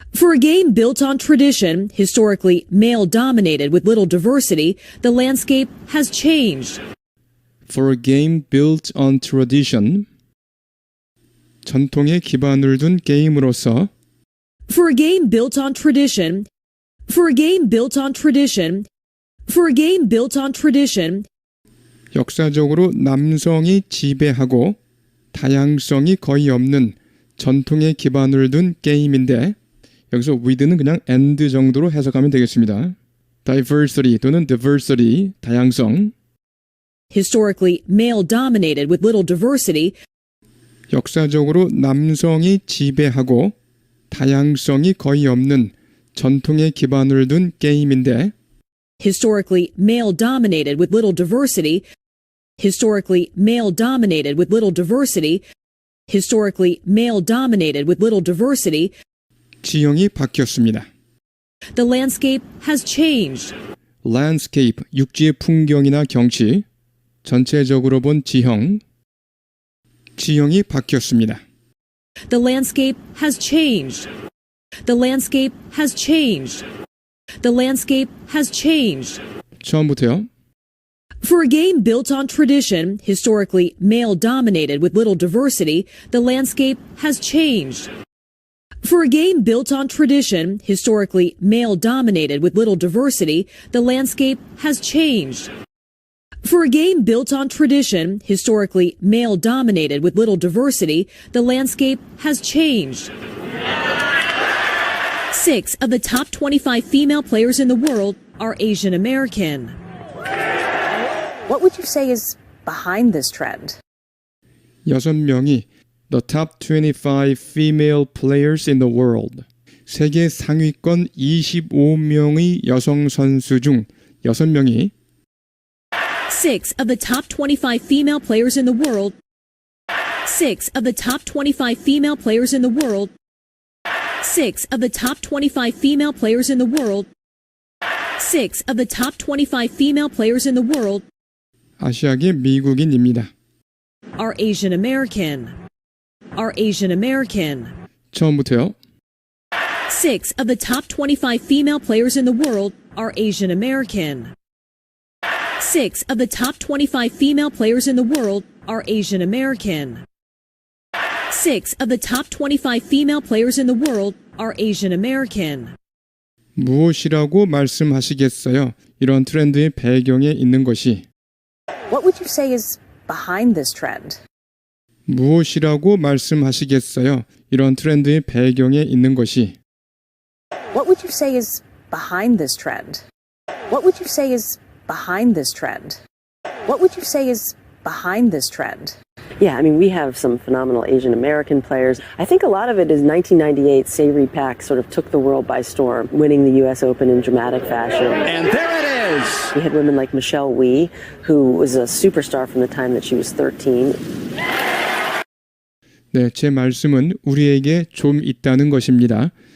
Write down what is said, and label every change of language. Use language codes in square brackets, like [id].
[en] For a game built on tradition, historically male-dominated with little diversity, the landscape has changed. For a game built on tradition, [ko] 전통에 기반을 둔 게임으로서 [en] For a game built on tradition, for a game built on tradition, for a game built on tradition, [ko] 역사적으로 남성이 지배하고 다양성이 거의 없는 전통에 기반을 둔 게임인데 여기서 with는 그냥 and 정도로 해석하면 되겠습니다. diversity 또는 diversity, 다양성. [en] historically male-dominated with little diversity, [ko] 역사적으로 남성이 지배하고 다양성이 거의 없는 전통에 기반을 둔 게임인데 [en] historically male-dominated with little diversity, historically male-dominated with little diversity, historically male-dominated with little diversity, [ko] 지형이 바뀌었습니다. [en] the landscape has changed. [ko] landscape, 육지의 풍경이나 경치, 전체적으로 본 지형이 바뀌었습니다. [en] The landscape has changed. The landscape has changed. The landscape has changed. [ko] 처음부터요. [en] For a game built on tradition, historically male-dominated with little diversity, the landscape has changed. For a game built on tradition, historically male-dominated with little diversity, the landscape has changed. For a game built on tradition, historically male-dominated with little diversity, the landscape has changed. 6 of the top 25 female players in the world are Asian American. What would you say is behind this trend? [ko] 6명이 [en] the top 25 female players in the world. [ko] 세계 상위권 25명의 여성 선수 중 6명이 [en] 6 of the top 25 female players in the world. 6 of the top 25 female players in the world. 6 of the top 25 female players in the world. 6 of the top 25 female players in the world [ko] 아시아계 미국인입니다. [en] are Asian American. Are Asian American. [ko] 처음부터요. [en] 6 of the top 25 female players in the world are Asian American. 6 of the top 25 female players in the world are Asian American. 6 of the top 25 female players in the world are Asian American. [ko] 무엇이라고 말씀하시겠어요? 이런 트렌드의 배경에 있는 것이 [en] What would you say is behind this trend? [ko] 무엇이라고 말씀하시겠어요? 이런 트렌드의 배경에 있는 것이 [en] What would you say is behind this trend? What would you say is behind this trend? What would you say is behind this trend? Yeah, I mean, we have some phenomenal Asian American players. I think a lot of it is 1998, Sae Pak sort of took the world by storm, winning the U.S. Open in dramatic fashion. And there it is. We had women like Michelle Wie, who was a superstar from the time that she was 13. [ko] 네, 제 말씀은 우리에게 좀 있다는 것입니다.